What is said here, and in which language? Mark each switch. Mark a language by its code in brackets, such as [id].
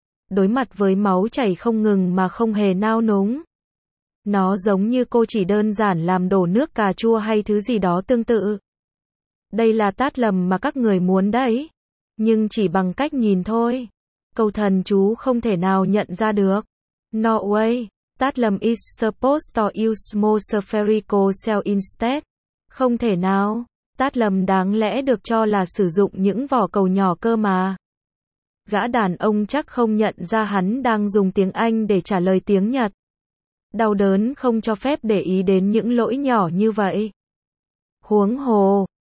[vi] Đối mặt với máu chảy không ngừng mà không hề nao núng. Nó giống như cô chỉ đơn giản làm đổ nước cà chua hay thứ gì đó tương tự. Đây là tát lầm mà các người muốn đấy. Nhưng chỉ bằng cách nhìn thôi. Câu thần chú không thể nào nhận ra được. [en] No way. Tát lầm is supposed to use more spherical cell instead. [vi] Không thể nào. Tát lầm đáng lẽ được cho là sử dụng những vỏ cầu nhỏ cơ mà. Gã đàn ông chắc không nhận ra hắn đang dùng tiếng Anh để trả lời tiếng Nhật. Đau đớn không cho phép để ý đến những lỗi nhỏ như vậy. Huống hồ.